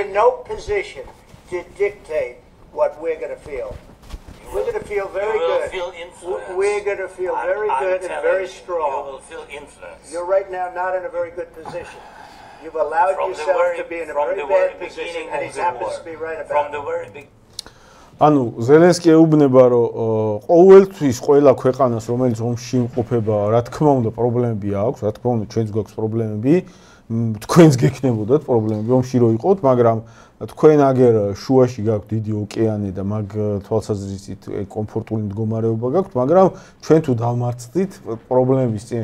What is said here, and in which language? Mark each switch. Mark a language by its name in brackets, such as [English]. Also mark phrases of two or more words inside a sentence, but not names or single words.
[English] you're in no position to dictate what we're going to feel. We're going to feel very good. We're going to feel very good and very strong. You will feel influence. You're right now not in a very good position. You've allowed yourself to be in a very bad position, and he happens to be right about it. From the very beginning. [Georgian] ანუ ზელენსკი ეუბნება, რომ ყოველთვის ყველა ქვეყანას, რომელიც ომში იმყოფება, რა თქმა უნდა, პრობლემები აქვს, რა თქმა უნდა, ჩვენც გვაქვს პრობლემები, თქვენს გექნებოდათ პრობლემები, ომში რო იყოთ, მაგრამ თქვენ აგერ შუაში გაქვთ დიდი ოკეანე და მაგ თვალსაზრისით კომფორტული მდგომარეობა გაქვთ, მაგრამ ჩვენ თუ დავმარცხდით პრობლემების წინაშე,